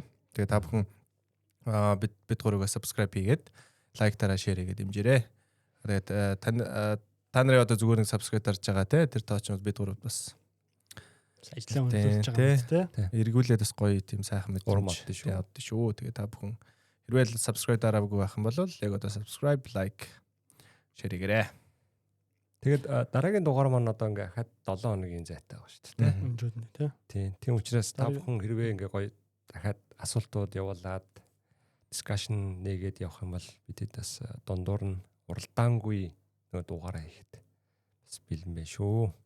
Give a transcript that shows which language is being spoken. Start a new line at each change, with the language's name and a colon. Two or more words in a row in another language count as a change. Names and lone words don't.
Mongolian: Тэгээ та бүхэн бид гурваа subscribe хийгээд лайктараа share хийгээд дэмжээрэй. Тэгээд та нарын одоо зүгээр нэг subscribe дарж байгаа те тэр тоочнууд бид гурав бас ажлаа өндөрлөж байгаа те. Эргүүлээд бас гоё тийм сайхан мэдрэмж явдсан шүү. Тэгээ та бүхэн хэрвээ subscribe дараагүй байх юм бол яг одоо
English: subscribe like share
Mongolian: хийгээрэй. Тэгээд дараагийн дугаар маань одоо ингээ хад 7 хоногийн зайтай байгаа шүү дээ. Өнжөөд нэ тий. Тийм учраас та бүхэн хэрвээ ингээ гоё дахиад асуултууд явуулаад дискшн нэгээд явах юм бол бидэд бас дундуур нь уралдаангүй нэг дугаараа хийхэд бас бэлэн байна шүү.